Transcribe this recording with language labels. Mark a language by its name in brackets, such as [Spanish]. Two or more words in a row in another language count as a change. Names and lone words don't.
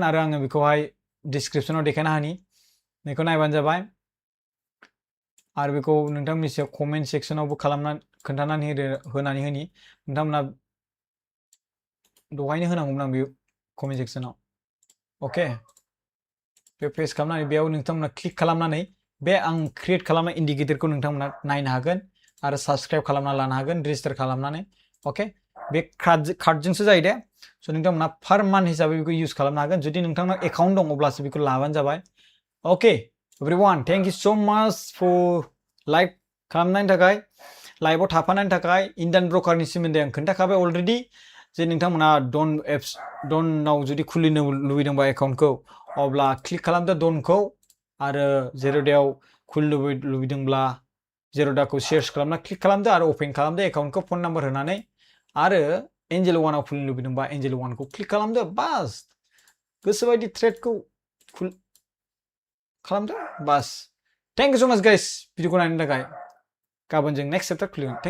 [Bodo] आरो आङो बेखौहाय डिसक्रिप्शनाव देखायना होनि बेखौ नायबानो जाबाय आरो बेखौ नोंथांमोननि सायाव [English] comment sectionबो [Bodo] खालामनानै खोन्थानानै होनानै होनि नोंथांमोना दहायनो होनांगौमोन आं बे [English] comment section [Bodo] ओके बे पेस्ट खालामनानै बेयाव नोंथांमोना क्लिक खालामनानै बे आं क्रिएट खालामनाय इंडिकेटरखौ नोंथांमोना नायनो हागोन आरो सब्सक्राइब खालामना लानो हागोन रेजिस्टार खालामनानै ओके बे कार्डजोंसो जायो दे स' नोंथांमोना [English] per month [Bodo] हिसाबै बेखौ इउज खालामनो हागोन जुदि नोंथांनाव एकाउन्ट दं अब्लासो बेखौ लाबानो जाबाय ओके [English] everyone thank you so much for like [Bodo] खालामनायनि थाखाय लाइभआव थाफानायनि थाखाय [English] Indian brokerनि [Bodo] सोमोन्दै आं खोन्थाखाबाय अलरेडि जे नोंथांमोना डनआव जुदि खुलिनो लुबैदोंबा एकाउन्टखौ अब्ला क्लिक खालामदो डनखौ आरो जेर'दायाव खुलिनो लुबैदोंब्ला जेर'दाखौ सार्च खालामना क्लिक खालामदो आरो अपेन खालामदो एकाउन्टखौ [English] phone number [Bodo] होनानै आरो एन्जेल वानआव खुलिनो लुबैदोंबा एन्जेल वानखौ क्लिक खालामदो बास गोसोबायदि ट्रेडखौ खालामदो बास [English] thank you so much guys [Bodo] भिडिअखौ नायनो थाखाय गाबोन जों [English] next chapter [Bodo] खुलिगोन